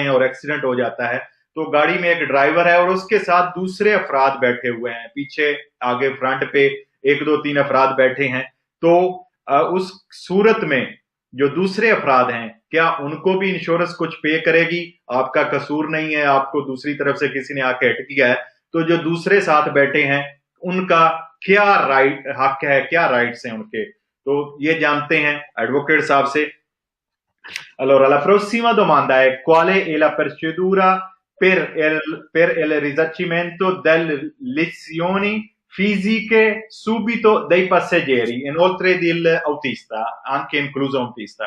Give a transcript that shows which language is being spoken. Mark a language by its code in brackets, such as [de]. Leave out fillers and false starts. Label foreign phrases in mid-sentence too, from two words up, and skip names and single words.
[hi] हैं और एक्सीडेंट हो जाता है तो गाड़ी में एक ड्राइवर है और उसके साथ दूसरे अफराद बैठे हुए हैं, पीछे आगे फ्रंट पे एक दो तीन अफराद बैठे हैं, तो उस सूरत में जो दूसरे अफराद हैं, क्या उनको भी इंश्योरेंस कुछ पे करेगी? आपका कसूर नहीं है, आपको दूसरी तरफ से किसी ने आके हिट किया है, तो जो दूसरे साथ बैठे हैं उनका क्या हक है, क्या राइट्स हैं उनके, तो ये जानते हैं एडवोकेट साहब से। [it] Allora, la prossima domanda è: qual è la procedura per il risarcimento delle lesioni fisiche subito dai passeggeri, inoltre dell'autista, anche incluso autista?